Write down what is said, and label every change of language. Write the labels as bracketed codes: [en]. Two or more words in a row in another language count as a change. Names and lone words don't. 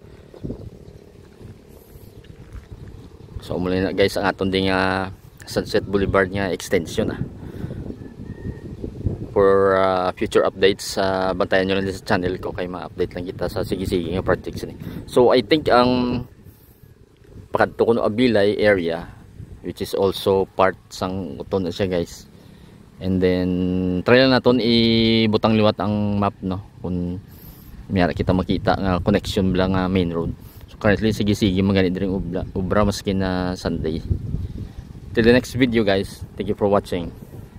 [hil] So muli na guys ang aton ding Sunset Boulevard nga extension, [en] for future updates [hil] bantayan nyo lang din sa channel ko kay ma-update lang kita sa sige-sige nga projects ni. [en] So I think [hil] ang pakadto kuno Abilay area, [en] which is also part [hil] sang uton na siya guys. [en] And then [hil] try lang naton ibutang liwat ang map, no, kung mayara kita makita nga connection lang nga [en] main road. [hil] So currently sige-sige magani diri ubra maski na Sunday. [en] Till the next video guys, thank you for watching.